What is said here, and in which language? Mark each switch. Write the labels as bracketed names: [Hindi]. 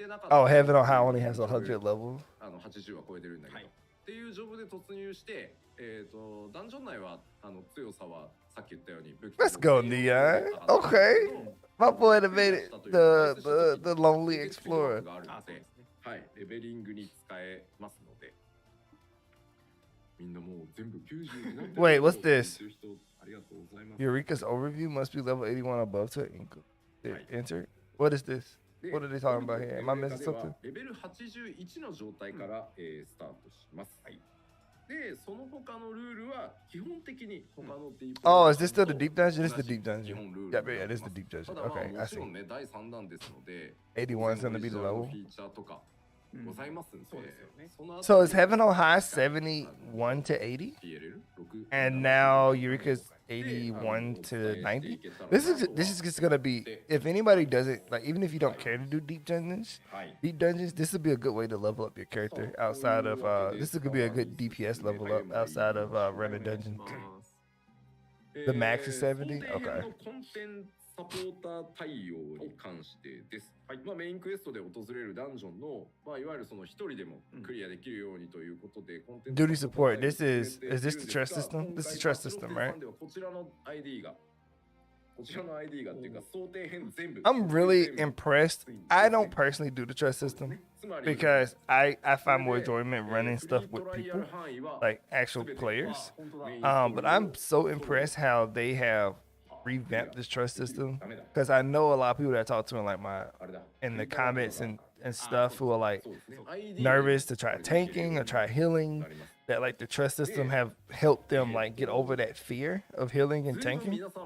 [English] Oh, Heaven on High only has 100 levels. [Japanese] 80は超えてるんだけど、っていうジョブで突入して、ダンジョン内は強さはさっき言ったように武器 [English] Let's go, Neon. Okay. My boy that made it the lonely explorer. [Japanese] はい、レベリングに使えますので、みんなもう全部90になってる。 [English] Wait, what's this? [Japanese] ありがとうございます。 [English] Eureka's overview must be level 81 above to enter. What is this? What are they talking about here? Am I missing something? [Japanese] レベル81の状態からスタートします。はい。で、その他のルールは基本的に他のディープ。 [English] Oh, is this still the deep dungeon? This is the deep dungeon. Yeah, this is the deep dungeon. Okay, I see. [Japanese] もちろんね、第3弾ですので、 [English] 81 is gonna be the level. [Japanese] フィーチャーとかございますんで、 [English] So is Heaven on High 71 to 80? And now Eureka's 81 to 90? This is just gonna be, if anybody doesn't, like, even if you don't care to do deep dungeons, this would be a good way to level up your character outside of, this could be a good DPS level up outside of running dungeons. The max is 70? Okay. [Japanese] サポーター対応に関してです。はい。まあメインクエストで訪れるダンジョンの、まあいわゆるその一人でもクリアできるようにということで、コンテンツ [English] Duty support. Is this the trust system? This is the trust system, right? [Japanese] こちらの ID がっていうか想定編全部。 [English] I'm really impressed. I don't personally do the trust system because I find more enjoyment running stuff with people, like actual players. But I'm so impressed how they have revamp this trust system, because I know a lot of people that I talk to in the comments and stuff who are like nervous to try tanking or try healing, that like the trust system have helped them like get over that fear of healing and tanking.